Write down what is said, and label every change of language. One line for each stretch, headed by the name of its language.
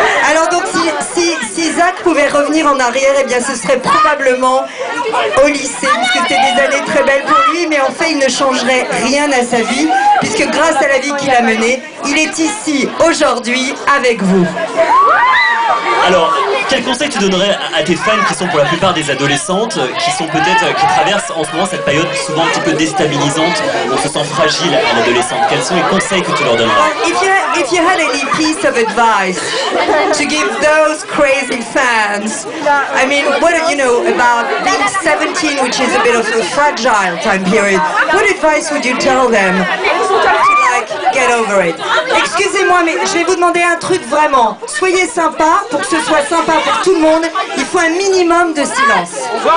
French: Alors donc si Zach pouvait revenir en arrière, eh bien ce serait probablement au lycée, puisque c'était des années très belles pour lui, mais en fait il ne changerait rien à sa vie, puisque grâce à la vie qu'il a menée, il est ici aujourd'hui avec vous. Alors, quel conseil tu donnerais à tes fans qui sont pour la plupart des adolescentes, qui traversent en ce moment cette période souvent un petit peu déstabilisante, où on se sent fragile à l'adolescence? Quels sont les conseils que tu leur donnerais?
English: If you had any piece of advice to give those crazy fans, I mean, what you know about being 17, which is a bit of a fragile time period, what advice would you tell them to get over it?
French: Excusez-moi, mais je vais vous demander un truc vraiment. Soyez sympa, pour que ce soit sympa pour tout le monde, il faut un minimum de silence.